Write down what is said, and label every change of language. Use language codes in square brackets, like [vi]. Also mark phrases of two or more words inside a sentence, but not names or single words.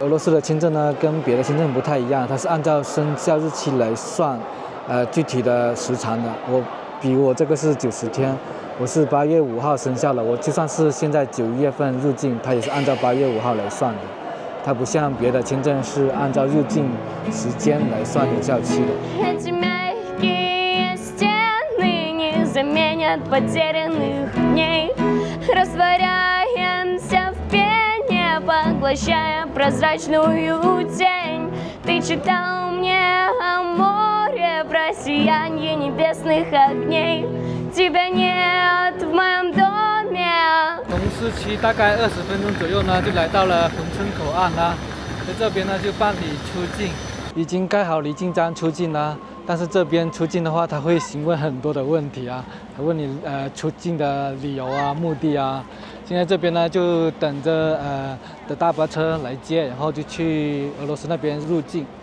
[zh] 俄罗斯的签证呢，跟别的签证不太一样，它是按照生效日期来算，具体的时长的。比我这个是90天，我是8月5号生效了。我就算是现在9月份入境，它也是按照8月5号来算的。它不像别的签证是按照入境时间来算有效期的。 [ru] заменят потерянных дней, растворяя поглощая прозрачную тень. Ты читал мне о море, про сияние небесных огней. Тебя нет в моем доме。 [zh] 从市区大概20分钟左右呢，就来到了珲春口岸啦。在这边呢就办理出境，已经盖好离境章出境啦。但是这边出境的话，他会询问很多的问题啊，他问你出境的理由啊、目的啊。现在这边呢就等着的大巴车来接，然后就去俄罗斯那边入境。